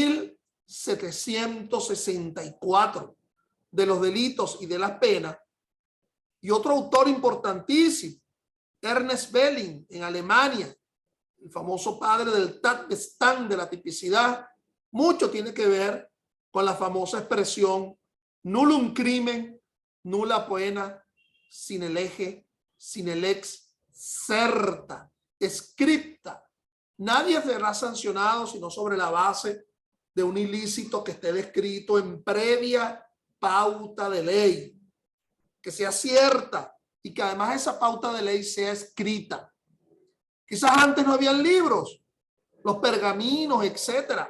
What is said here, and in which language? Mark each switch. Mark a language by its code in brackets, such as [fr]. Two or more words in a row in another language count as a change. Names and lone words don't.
[es] 1764, de los delitos y de las penas, y otro autor importantísimo, Ernest Belling, en Alemania, el famoso padre del Tatbestand, de la tipicidad, mucho tiene que ver con la famosa expresión [la] nullum crimen, nulla pena, sine lege, sine lex certa, [es] escrita. Nadie será sancionado sino sobre la base de un ilícito que esté descrito en previa pauta de ley, que sea cierta y que además esa pauta de ley sea escrita. Quizás antes no habían libros, los pergaminos, etcétera.